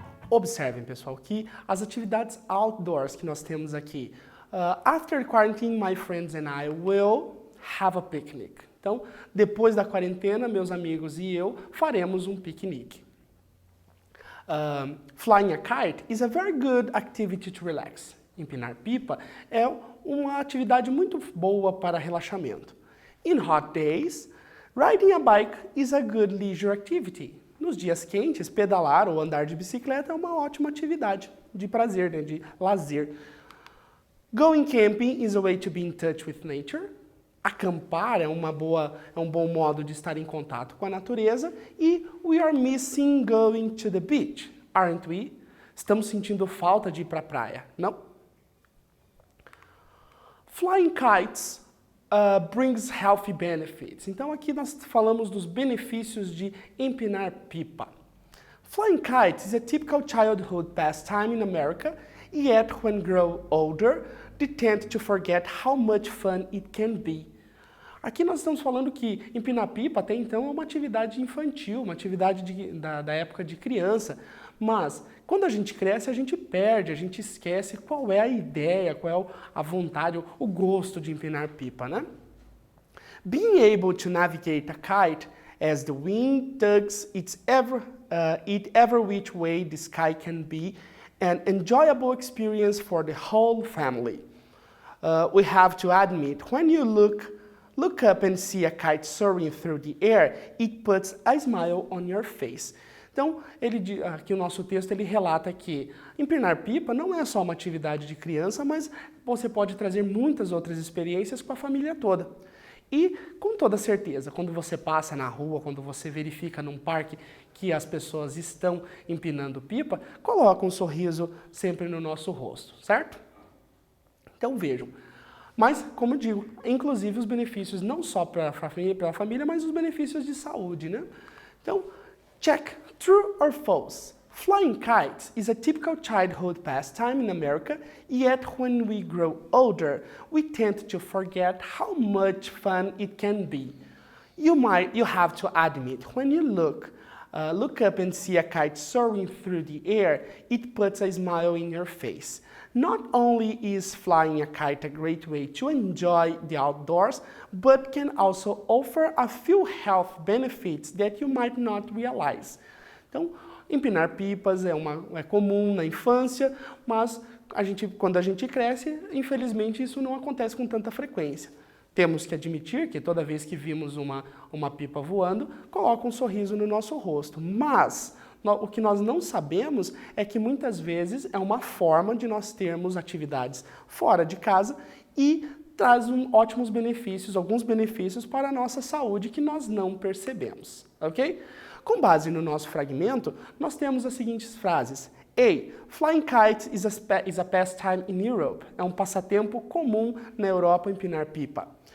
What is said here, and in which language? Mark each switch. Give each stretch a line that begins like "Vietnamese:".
Portuguese: Observem, pessoal, que as atividades outdoors que nós temos aqui,
English: After quarantine, my friends and I will have a picnic.
Portuguese: Então, depois da quarentena, meus amigos e eu faremos um piquenique.
English: Flying a kite is a very good activity to relax.
Portuguese: Empinar pipa é uma atividade muito boa para relaxamento.
English: In hot days, riding a bike is a good leisure activity.
Portuguese: Nos dias quentes, pedalar ou andar de bicicleta é uma ótima atividade de prazer, né, de lazer.
English: Going camping is a way to be in touch with nature.
Portuguese: Acampar é um bom modo de estar em contato com a natureza.
English: E we are missing going to the beach, aren't we?
Portuguese: Estamos sentindo falta de ir para a praia, não?
English: Flying kites brings healthy benefits.
Portuguese: Então aqui nós falamos dos benefícios de empinar pipa.
English: Flying kites is a typical childhood pastime in America, yet when grow older, they tend to forget how much fun it can be.
Portuguese: Aqui nós estamos falando que empinar pipa até então é uma atividade infantil, uma atividade da época de criança, mas quando a gente cresce a gente perde, a gente esquece qual é a ideia, qual é a vontade, o gosto de empinar pipa, né?
English: Being able to navigate a kite as the wind tugs it every which way the sky can be an enjoyable experience for the whole family. We have to admit, when you look up and see a kite soaring through the air, it puts a smile on your face.
Portuguese: Então, aqui o nosso texto ele relata que empinar pipa não é só uma atividade de criança, mas você pode trazer muitas outras experiências com a família toda. E, com toda certeza, quando você passa na rua, quando você verifica num parque que as pessoas estão empinando pipa, coloca um sorriso sempre no nosso rosto, certo? Então, vejam. Mas, como eu digo, inclusive os benefícios não só para a família, mas os benefícios de saúde, né?
English: Então, check. True or false? Flying kites is a typical childhood pastime in America, yet when we grow older, we tend to forget how much fun it can be. You have to admit, when you look up and see a kite soaring through the air, it puts a smile in your face. Not only is flying a kite a great way to enjoy the outdoors, but can also offer a few health benefits that you might not realize.
Portuguese: Então, empinar pipas é comum na infância, mas quando a gente cresce, infelizmente isso não acontece com tanta frequência. Temos que admitir que toda vez que vimos uma pipa voando, coloca um sorriso no nosso rosto. Mas o que nós não sabemos é que muitas vezes é uma forma de nós termos atividades fora de casa e traz ótimos benefícios, alguns benefícios para a nossa saúde que nós não percebemos, ok? Com base no nosso fragmento, nós temos as seguintes frases. A.
English: Flying kites is a pastime in Europe.
Portuguese: É um passatempo comum na Europa empinar pipa.